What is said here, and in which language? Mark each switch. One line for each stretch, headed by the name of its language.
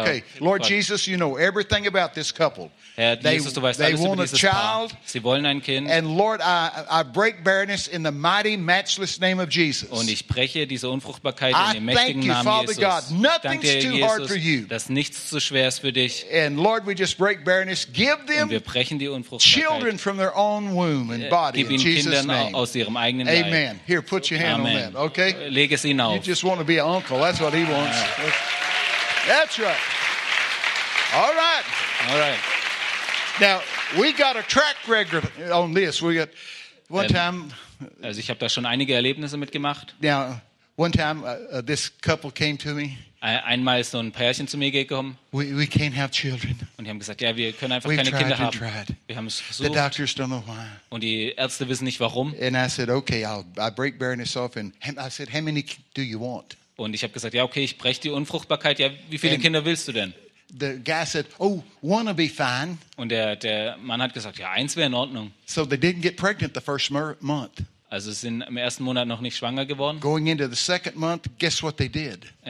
English: Okay, Lord Jesus, you know everything about this couple.
German: Herr Jesus, du weißt alles über dieses Paar. Sie wollen ein Kind.
English: And Lord, I break barrenness in the mighty, matchless name of Jesus.
German: Und ich breche diese Unfruchtbarkeit in dem mächtigen Namen Jesus.
English: I thank you, Father God. Nothing's too hard for you.
German: Dass nichts zu schwer ist für dich.
English: And Lord, we just break barrenness. Give them.
German: Und wir brechen die Unfruchtbarkeit.
English: Children from their own womb and body.
German: Gib ihnen Kinder aus ihrem eigenen Leib.
English: Amen. Here, put your hand on that. Okay.
German: Leg es ihnen auf.
English: He just want to be an uncle. That's what he wants. That's right. All right. All right. Now, we got a track record on this. We got one time.
German: Also ich habe da schon einige Erlebnisse mitgemacht.
English: Now, one time this couple came to me.
German: Einmal ist so ein Pärchen zu mir gekommen.
English: We can't have children.
German: Und die haben gesagt, ja, wir können einfach keine Kinder haben. Wir haben es versucht.
English: The doctors don't know why.
German: Und die Ärzte wissen nicht warum.
English: And I said, okay, I break barrenness off. And I said, how many do you want?
German: Und ich habe gesagt, ja, okay, ich breche die Unfruchtbarkeit. Ja, wie viele Kinder willst du denn?
English: The guy said, oh, one will be fine.
German: Und der Mann hat gesagt, ja, eins wäre in Ordnung.
English: So they didn't get pregnant the first month.
German: Also sind im ersten Monat noch nicht schwanger geworden.
English: Going into the second month, guess what they did?